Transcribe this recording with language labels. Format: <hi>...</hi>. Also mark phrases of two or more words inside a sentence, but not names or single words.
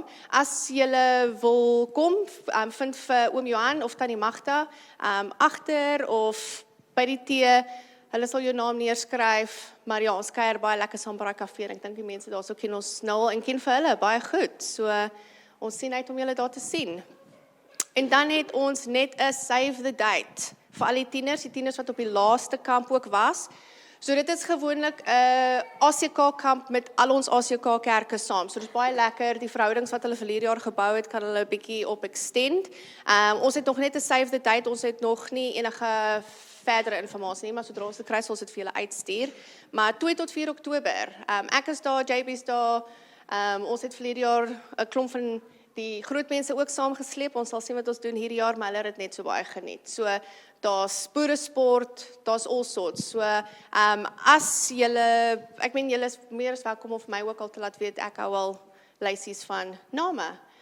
<af>As julle wil kom, vind vir oom Johan of tannie Magda agter of by die tee. Hulle sal jou naam neerskryf, maar ja, ons kuier baie lekker saam by daai kafee. Ek dink die mense daar so ken ons nou en ken vir hulle baie goed. So ons sien uit om julle daar te sien. En dan het ons net 'n</af> <en>save the date</en> <af>vir al die tieners wat op die laaste kamp ook was. So dit is gewoonlik 'n ACK kamp met al ons ACK kerke saam. So dit is baie lekker. Die verhoudings wat hulle verlede jaar gebou het, kan hulle 'n bietjie op extend. Ons het nog net 'n</af> <en>save the date.</en> <af>Ons het nog nie enige verdere informasie nie, maar sodra ons dit kry, sal ons dit vir julle uitstuur. Maar 2 tot 4 Oktober. Ek is daar, JB's daar. Ons het verlede jaar 'n klomp van die groot mense ook saamgesleep. Ons sal sien wat ons doen hierdie jaar, maar hulle het dit net so baie geniet. So daar's boeresport, daar's</af> <en>all sorts.</en> <af>So as julle, ek meen julle is meer as welkom om vir my ook al te laat weet, ek hou al lysies van name.</af>